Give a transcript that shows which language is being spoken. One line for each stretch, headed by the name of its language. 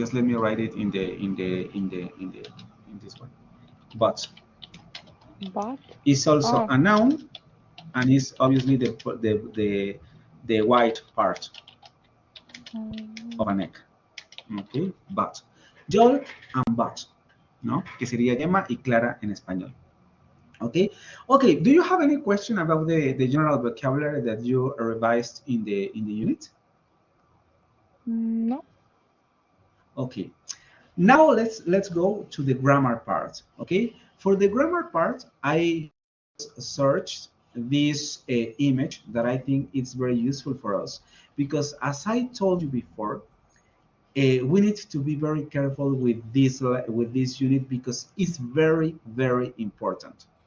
English: Just let me write it in this one. But But is also oh, a noun and is obviously the white part of an egg. Okay, but yolk and but, ¿no?
Spanish: Que sería yema y clara en español.
English: Okay, okay. Do you have any question about the general vocabulary that you revised in the unit? no. Okay. Now let's go to the grammar part. Okay. For the grammar part, I searched this image that I think it's very useful for us because, as I told you before, we need to be very careful with this unit because it's very important.